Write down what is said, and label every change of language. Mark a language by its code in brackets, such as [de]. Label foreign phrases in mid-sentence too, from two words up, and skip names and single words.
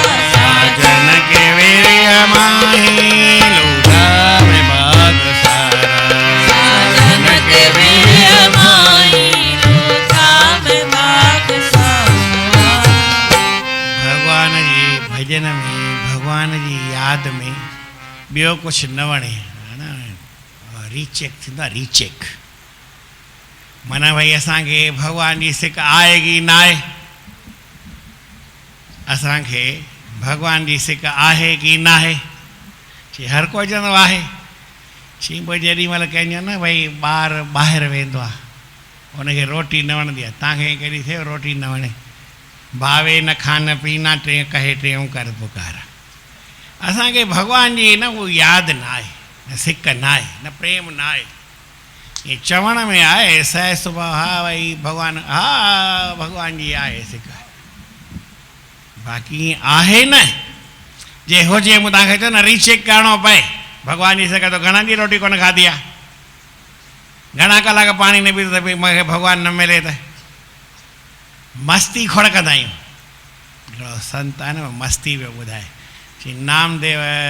[hi] साजन के वीर माही लूटा में बाग सारा साजन के विरह माही लूटा में बाग सारा [sd] भगवान जी भजन में भगवान जी याद में ॿियो कुझु न वणे है न रीचेक थींदो आहे रीचेक माना भई असांखे भगवान जी सिक आहे की न आहे असांखे भगवान जी सिक आहे की न आहे चई हर कोई चवंदो आहे चई पोइ जेॾी महिल कंहिंजो न भई ॿारु ॿाहिरि वेंदो आहे हुनखे रोटी न वणंदी आहे तव्हांखे केॾी थियो रोटी न वणे भावे [hi] न खान पीना टे कहे टेऊं कर पुकारा [sd] असांखे भॻवान जी न उहो यादि न आहे न सिक न आहे न प्रेम न आहे ईअं चवण में आहे सह सुभाउ हा भई भॻवानु हा भॻवान जी आहे सिक बाक़ी ईअं आहे न जे हुजे मूं तव्हांखे चयो न रीचेक करिणो पए भॻवान जी सिक तो घणा ॾींहं रोटी कोन खाधी आहे घणा कलाक पाणी न पीतो त भई मूंखे भॻवानु न मिले त मस्ती खोड़कंदा आहियूं हिकिड़ो संत आहे न मस्ती पियो ॿुधाए चई नामदेव